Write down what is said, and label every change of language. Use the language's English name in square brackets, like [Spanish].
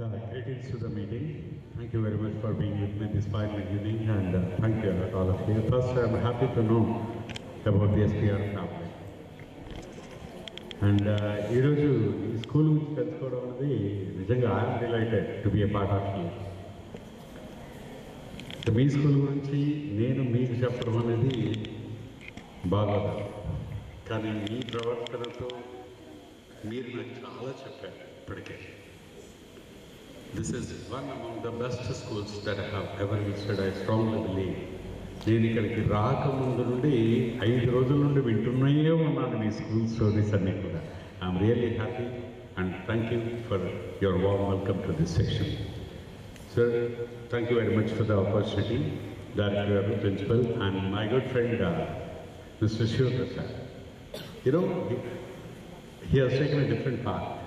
[English] Greetings to the meeting. Thank you very much for being with me this fine evening, and thank you all of you. First, I am happy to know about the SPR family. And [Telugu] ఈరోజు ఈ school గురించి తెలుసుకోవడం అనేది నిజంగా [English] I'm delighted to be a part of you. [Telugu] మీ school గురించి నేను మీకు చెప్పడం అనేది బాగోదు, కానీ మీ ప్రవర్తనతో మీరు నాకు చాలా చెప్పారు ఇప్పటికే. [English] This is one among the best schools that I have ever visited. I strongly believe. [Telugu] నేను ఇక్కడికి రాకముందు నుండి 5 రోజుల నుండి వింటూనే ఉన్నాను మీ స్కూల్ స్టోరీస్ అన్నీ కూడా. [English] I'm really happy and thank you for your warm welcome to this section. Sir, thank you very much for the opportunity. Director, principal and my good friend mister Shivaprasad. You know, he has taken a different path.